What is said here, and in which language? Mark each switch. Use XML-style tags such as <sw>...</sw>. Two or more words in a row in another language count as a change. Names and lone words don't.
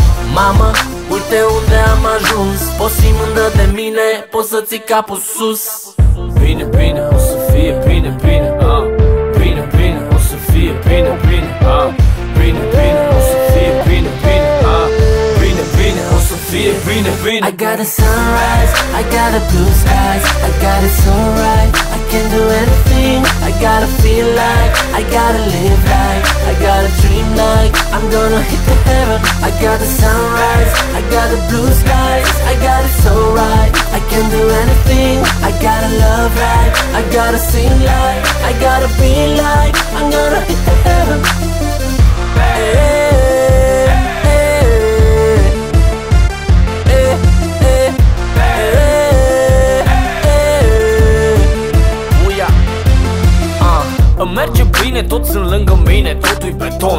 <ro>Mamă, uite unde am ajuns. Poți fi mândră de mine, poți să ții capul sus. Bine, bine, o să fie bine, bine, bine, bine, o să fie bine, bine, bine, bine, o să fie bine, bine, bine, bine, o să fie bine, bine.</ro> <en>I got a sunrise, I got a blue skies, I got it so right, I can do anything. I gotta feel like, I gotta live like, I gotta dream like I'm gonna hit the heaven. I got the sunrise, I got the blue skies, I got it so right, I can do anything. I gotta love like, I gotta sing like, I gotta be like I'm gonna hit the heaven.</en> <ro>Îmi merge bine, toți sunt lângă mine, totul-i beton.</ro>